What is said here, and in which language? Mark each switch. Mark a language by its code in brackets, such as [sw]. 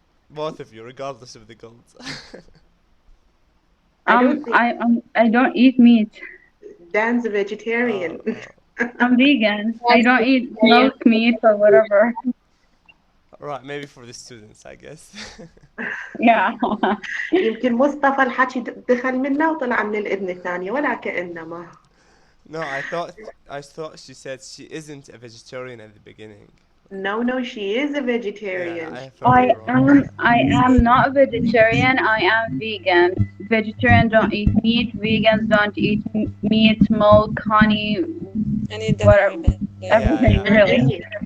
[en] Both of you, regardless of the guilt. I don't eat meat. Dan's a vegetarian. I'm vegan. I don't eat milk, meat, or whatever. Right, maybe for the students, I guess. Yeah. [ar] يمكن مصطفى الحكي دخل منا وطلع من الإذن الثانية ولا كأنما. [en] No, I thought she said she isn't a vegetarian at the beginning. No, she is a vegetarian. Yeah, I am not a vegetarian. I am vegan. Vegetarians don't eat meat. Vegans don't eat meat, milk, honey, everything really.